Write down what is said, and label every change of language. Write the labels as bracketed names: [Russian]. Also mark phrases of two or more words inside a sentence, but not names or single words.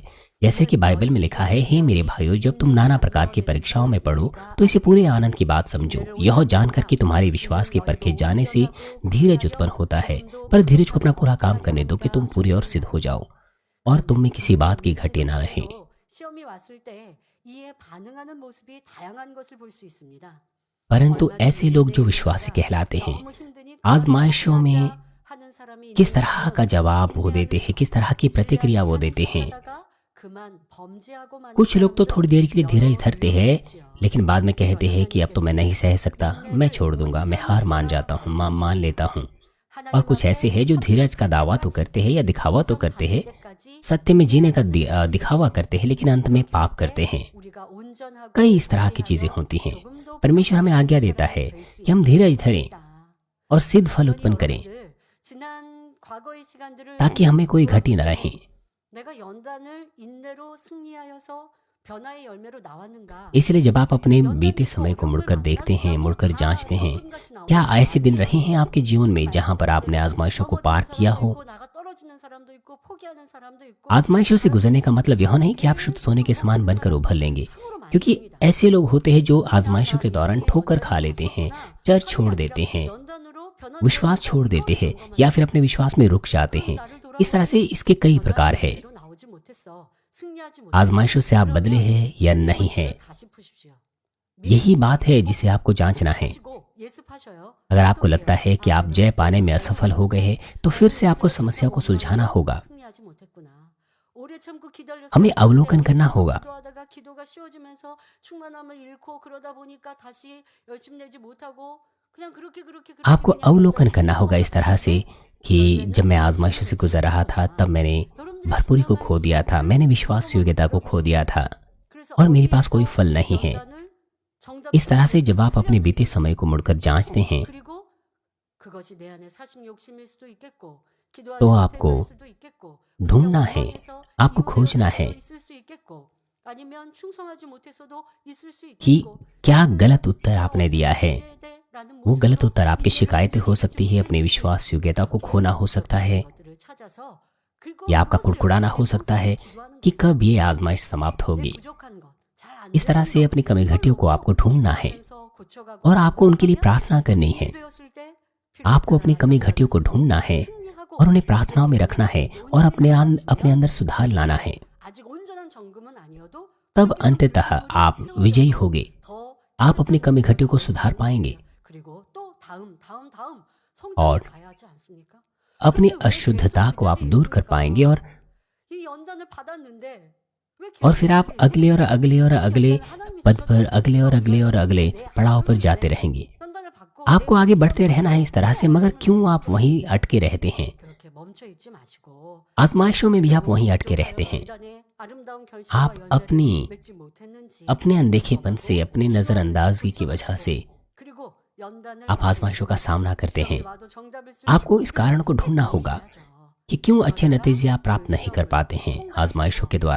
[Hindi] जैसे कि बाइबल में लिखा है, हे मेरे भाइयों, जब तुम नाना प्रकार की परीक्षाओं में पड़ो तो इसे पूरे आनंद की बात समझो, यह जानकर कि तुम्हारे विश्वास के परखे जाने से धीरज उत्पन्न होता है। पर धीरज को अपना पूरा काम करने दो कि तुम पूरे और सिद्ध हो जाओ और तुम में किसी बात की घटी न रहे। [Korean] 시험이 왔을 때 이에 반응하는 모습이 다양한 것을 볼 수 있습니다. [Hindi] परंतु ऐसे लोग जो विश्वासी कहलाते हैं, [Korean] 너무 힘드니 [Hindi] आजमाइशों में [Korean] 하는 사람이 [Hindi] किस तरह का जवाब वो देते हैं, किस तरह की प्रतिक्रिया वो देते हैं। [Korean] 하다가 그만 범죄하고 마는 [Hindi] कुछ लोग तो थोड़ी देर के लिए धीरज धरते हैं, लेकिन बाद में कहते हैं कि अब तो मैं नहीं सह सकता, मैं छोड़ दूंगा, मैं हार मान जाता हूँ, मान लेता हूँ। और कुछ ऐसे हैं जो धीरज का दावा तो करते हैं या दिखावा तो करते हैं, सत्य में जीने का दिखावा करते हैं, लेकिन अंत में पाप करते हैं। [Korean] 우리가 온전하고 [Hindi] कई इस तरह की चीजें होती हैं। परमेश्वर हमें आज्ञा देता है कि हम धीरज धरें और सिद्ध फल उत्पन्न करें, [Korean] 지난 과거의 시간들을 [Hindi] ताकि हमें कोई घटी न रहे। [Korean] 내가 연단을 인내로 승리하여서 변화의 열매로 나왔는가? [Hindi] इसलिए जब आप अपने बीते समय को मुड़कर देखते हैं, मुड़कर जांचते हैं, क्या ऐसे दिन रहे हैं आपके जीवन में जहां पर आपने आजमाइशों को पार किया हो? [Korean] 나가 떨어지는 사람도 있고 포기하는 사람도 있고 [Hindi] आजमाइशों से गुजरने का मतलब यह नहीं कि आप शुद्ध सोने के समान बनकर उभर लेंगे, क्योंकि ऐसे लोग होते हैं जो आजमाइशों के दौरान ठोकर खा लेते हैं, चर्च छोड़ देते हैं, [Korean] 연단으로 변화 [Hindi] विश्वास छोड़ देते हैं या फिर अपने विश्वास में रुक जाते हैं। इस तरह से इसके कई प्रकार है। [Korean] 나오지 못했어. 승리하지 못했어. [Hindi] आजमाइशों से आप बदले हैं या नहीं हैं, [Korean] 다시 푸십시오. [Hindi] यही बात है जिसे आपको जांचना है। [Korean] 하시고 예습하셔요. [Hindi] अगर आपको लगता है कि आप जय पाने में असफल हो गए हैं तो फिर से आपको समस्या को सुलझाना होगा। [Korean] 승리하지 못했구나. 오래 참고 기다려서 [Hindi] हमें अवलोकन करना होगा। [Korean] 기도하다가 기도가 쉬워지면서 충만함을 잃고 그러다 보니까 다시 열심 내지 못하고 그냥 그렇게 [Hindi] आपको अवलोकन करना होगा इस तरह से कि जब मैं आजमाइशों से गुजर रहा था तब मैंने भरपूरी को खो दिया था, मैंने विश्वास योग्यता को खो दिया था और मेरे पास कोई फल नहीं है। इस तरह से जब आप अपने बीते समय को मुड़कर जांचते हैं [Korean] 그리고 그것이 내 안에 사심 욕심일 수도 있겠고, [Hindi] तो [Korean] 기도하지 [Hindi] आपको [Korean] 못해서일 수도 있겠고, 그냥 [Hindi] ढूंढना है, [Korean] 원망해서 [Hindi] आपको [Korean] 이유되어 [Hindi] खोजना [Korean] 될 [Hindi] है [Korean] 수도 있을 수 있겠고, 아니면 충성하지 못해서도 있을 수 [Hindi] कि [Korean] 있겠고, [Hindi] क्या [Korean] 나는 [Hindi] गलत उत्तर [Korean] 진짜 [Hindi] आपने दिया [Korean] 어떻게 [Hindi] है। [Korean] 해야 돼?라는 [Hindi] वो गलत [Korean] 모습으로 [Hindi] उत्तर आपकी [Korean] 이유를 [Hindi] शिकायतें हो सकती है, [Korean] 들어주기 [Hindi] अपनी विश्वास योग्यता को खोना हो सकता है, [Korean] 것들을 찾아서 그리고 [Hindi] या आपका [Korean] 그것을 [Hindi] कुड़कुड़ाना हो [Korean] 여러분에게 [Hindi] सकता है [Korean] 기도하는 [Hindi] कि [Korean] 거예요. [Hindi] कब ये आजमाइश समाप्त [Korean] 내 [Hindi] होगी। [Korean] 부족한 것, 잘 안 [Hindi] इस तरह [Korean] 되는 [Hindi] से [Korean] 것, [Hindi] अपनी कमी घटियों को [Korean] 이걸로 [Hindi] आपको ढूंढना है [Korean] 기도하면서 고쳐가고 [Hindi] और आपको उनके लिए [Korean] 하면 [Hindi] प्रार्थना करनी [Korean] 나중에 [Hindi] है। [Korean] 예배였을 때 [Hindi] आपको अपनी [Korean] 필요한 [Hindi] कमी [Korean] 하나님의 [Hindi] घटियों को ढूंढना है [Korean] 승리하고 [Hindi] और उन्हें प्रार्थनाओं में रखना है और अपने अंदर सुधार लाना है। [Korean] 아직 온전한 정금은 아니어도 [Hindi] तब अंततः आप विजयी होगे, आप अपनी कमी घटियों को सुधार पाएंगे [Korean] 그리고 또 다음 [Hindi] और [Korean] 성장에 가야 하지 않습니까? [Hindi] अपनी अशुद्धता को आप दूर कर पाएंगे [Korean] 이 연단을 받았는데 왜 [Hindi] और [Korean] 계속 [Hindi] फिर आप [Korean] 이렇게 [Hindi] अगले और अगले और अगले [Korean] 하나님이 [Hindi] पद पर [Korean] 주셨던 [Hindi] अगले और अगले और अगले पड़ाव पर जाते रहेंगे। [Korean] 연단을 받고 [Hindi] आपको [Korean] 내 [Hindi] आगे [Korean] 의지와 [Hindi] बढ़ते रहना है इस तरह से, मगर क्यों आप वहीं अटके रहते हैं? [Korean] 그렇게 멈춰 있지 마시고 [Hindi] आजमाइशों में भी आप वहीं अटके रहते हैं। [Korean] 연단의 아름다운 결실과 [Hindi] आप [Korean] 열매를 [Hindi] अपनी [Korean] 맺지 못했는지 [Hindi] अपने अनदेखेपन से, अपने नजरअंदाजगी की वजह से [Korean] 그리고 연단을 [Hindi] आप आजमाइशों का सामना करते हैं। [Korean] 와도 정답을 쓸 [Hindi] आपको इस कारण को ढूंढना होगा [Korean] 해야죠. [Hindi] कि क्यों अच्छे नतीजे आप प्राप्त नहीं कर पाते हैं आजमाइशों के द्वारा।